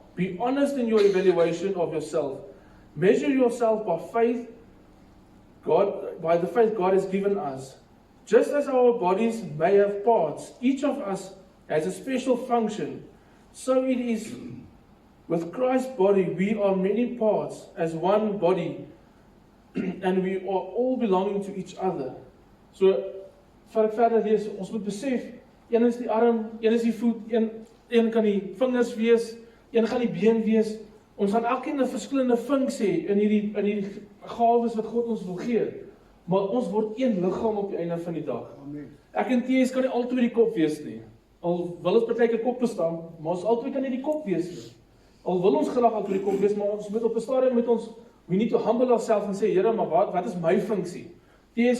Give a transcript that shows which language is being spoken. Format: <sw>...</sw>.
<en>Be honest in your evaluation of yourself. Measure yourself by the faith God has given us. Just as our bodies may have parts, each of us has a special function. So it is with Christ's body. We are many parts as one body, and we are all belonging to each other.</en> <af>So, voor ek verder lees, ons moet besef, een is die arm, een is die voet, een kan die vingers wees, een gaan die been wees. Ons gaan elkeen 'n verskillende funksie in hierdie gawes wat God ons wil gee. Maar ons word een liggaam op die einde van die dag. Amen. Ek en T.S. kan nie altyd die kop wees nie. Al wil ons partyke kop bestaan, maar ons altyd kan nie die kop wees nie. Al wil ons graag altyd die kop wees, maar ons moet op 'n stadium met ons,</af> <en>we need to humble ourselves</en> <af>en sê, Here, maar wat is my funksie? T.S.</af>